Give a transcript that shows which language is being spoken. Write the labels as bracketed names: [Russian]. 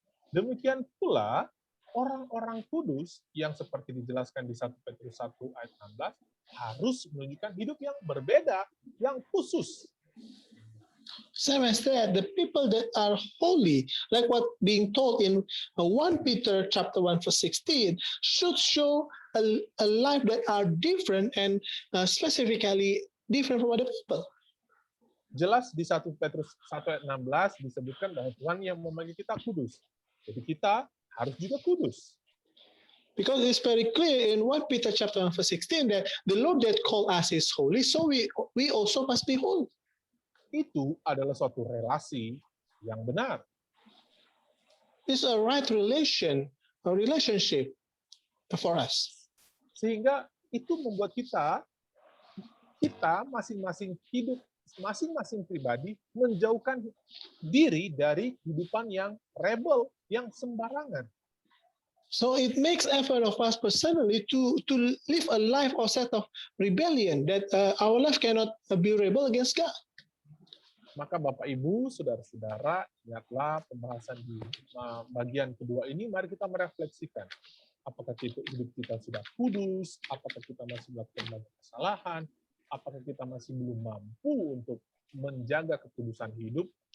[Indonesian] Demikian pula orang-orang kudus yang seperti dijelaskan di 1 Petrus 1 ayat 16 harus menunjukkan hidup yang berbeda, yang khusus. [English] Same as that, the people that are holy, like what being told in 1 Peter chapter 1 verse 16, should show a life that are different and specifically different from other people. [Indonesian] Jelas di 1 Petrus 1 ayat 16 disebutkan bahwa Tuhan yang memanggil kita kudus. Jadi kita harus juga kudus. [English] Because it's very clear in 1 Peter chapter 1 verse 16 that the Lord that called us is holy, so we also must be holy. [Indonesian] Itu adalah suatu relasi yang benar. [English] It's a right relationship for us. [Indonesian] Sehingga itu membuat kita masing-masing hidup, masing-masing pribadi menjauhkan diri dari kehidupan yang rebel, yang sembarangan. [English] So it makes effort of us personally to live a life or set of rebellion that our life cannot be rebel against God. [Indonesian] Maka Bapak Ibu, saudara-saudara, ingatlah pembahasan di bagian kedua ini, mari kita merefleksikan. Apakah hidup kita sudah kudus? Apakah kita masih melakukan banyak kesalahan? Apakah kita masih belum mampu untuk menjaga kekudusan hidup?